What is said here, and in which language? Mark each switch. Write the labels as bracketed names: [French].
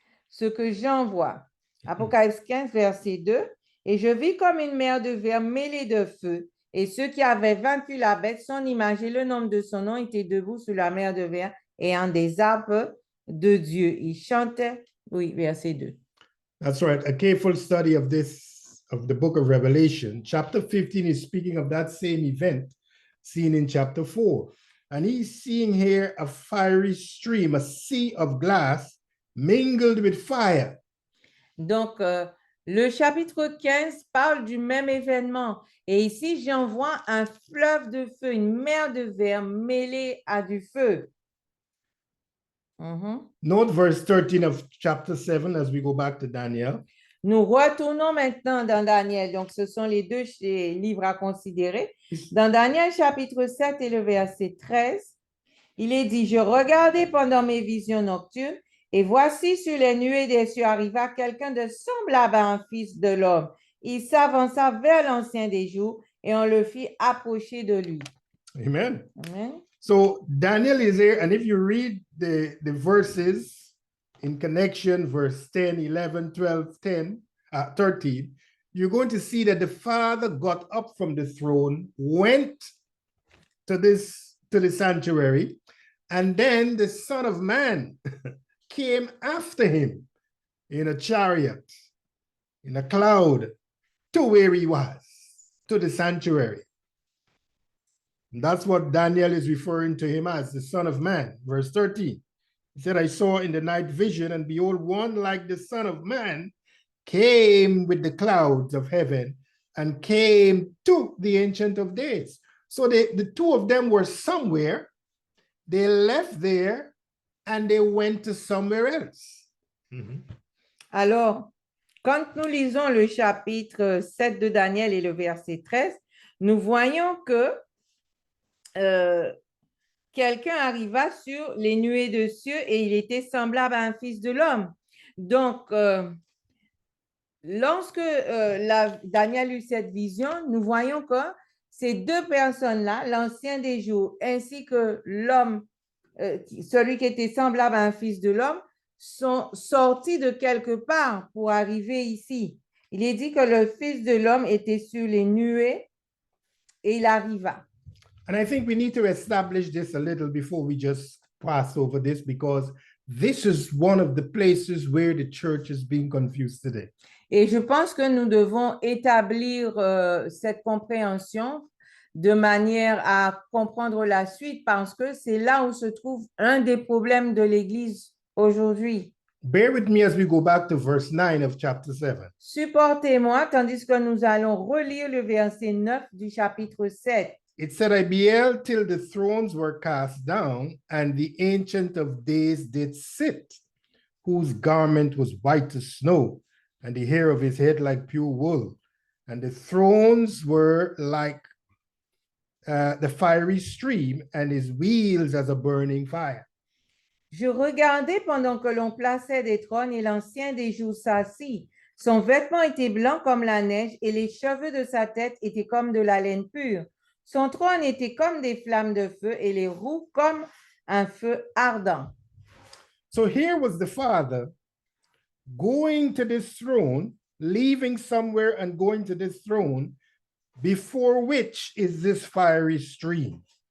[French] Ce que Jean voit. Apocalypse 15, verset 2. Et je vis comme une mer de verre mêlée de feu, et ceux qui avaient vaincu la bête, son image et le nom de son nom étaient debout sur la mer de verre, ayant des harpes de Dieu. Ils chantaient. Oui, verset 2. [English] That's right. A careful study of the book of Revelation. Chapter 15 is speaking of that same event seen in chapter 4. And he's seeing here a fiery stream, a sea of glass mingled with fire. [French] Donc, le chapitre 15 parle du même événement. Et ici, j'en vois un fleuve de feu, une mer de verre mêlée à du feu. [English] Note verse 13 of chapter 7 as we go back to Daniel. [French] Nous retournons maintenant dans Daniel. Donc, ce sont les deux livres à considérer. Dans Daniel chapitre 7 et le verset 13, il est dit, « Je regardais pendant mes visions nocturnes, et voici sur les nuées des cieux arriva quelqu'un de semblable à un fils de l'homme. Il s'avança vers l'ancien des jours, et on le fit approcher de lui. » Amen. Amen. [English] So Daniel is here, and if you read the verses in connection, verse 10, 11, 12, 10, 13, you're going to see that the Father got up from the throne, went to the sanctuary, and then the Son of Man came after him in a chariot, in a cloud, to where he was, to the sanctuary. And that's what Daniel is referring to him as, the Son of Man. Verse 13, he said, I saw in the night vision, and behold, one like the Son of Man came with the clouds of heaven and came to the Ancient of Days. So the two of them were somewhere, they left there, and they went to somewhere else. [French] Alors, quand nous lisons le chapitre 7 de Daniel et le verset 13, nous voyons que quelqu'un arriva sur les nuées de cieux et il était semblable à un fils de l'homme. Donc, lorsque Daniel eut cette vision, nous voyons que ces deux personnes-là, l'ancien des jours ainsi que l'homme, celui qui était semblable à un fils de l'homme, sont sortis de quelque part pour arriver ici. Il est dit que le fils de l'homme était sur les nuées et il arriva. [English] And I think we need to establish this a little before we just pass over this, because this is one of the places where the church is being confused today. [French] Et je pense que nous devons établir cette compréhension de manière à comprendre la suite, parce que c'est là où se trouve un des problèmes de l'Église aujourd'hui. [English] Bear with me as we go back to verse 9 of chapter 7. [French] Supportez-moi tandis que nous allons relire le verset 9 du chapitre 7. [English] It said, I beheld till the thrones were cast down, and the Ancient of Days did sit, whose garment was white as snow, and the hair of his head like pure wool. And the thrones were like the fiery stream, and his wheels as a burning fire. [French] Je regardais pendant que l'on plaçait des trônes et l'ancien des jours s'assit. Son vêtement était blanc comme la neige et les cheveux de sa tête étaient comme de la laine pure. Son trône était comme des flammes de feu et les roues comme un feu ardent. [English] So here was the Father going to this throne, leaving somewhere and going to this throne, before which is this fiery stream.